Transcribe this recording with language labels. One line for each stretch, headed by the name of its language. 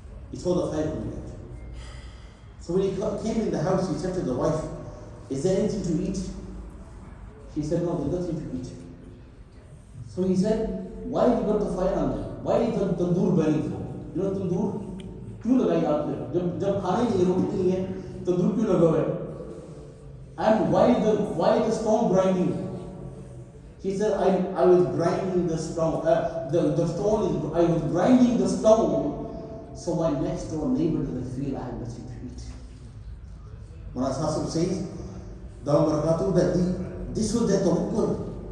English: He saw the fire coming out. So when he came in the house, he said to the wife, "Is there anything to eat?" She said, "No, there's nothing to eat." So he said, "Why have you got the fire on there? Why is the tandoor burning for? You know tandoor?
Hindi: क्यों लगाई आपने? जब खाने की रोटी नहीं है, tandoor क्यों लगा हुआ है?
English: And why the stone grinding?" He said, I was grinding the stone. I was grinding the stone so my next door neighbor doesn't feel I have nothing to eat. Mawlana Sahib says, that this was their tawakkul.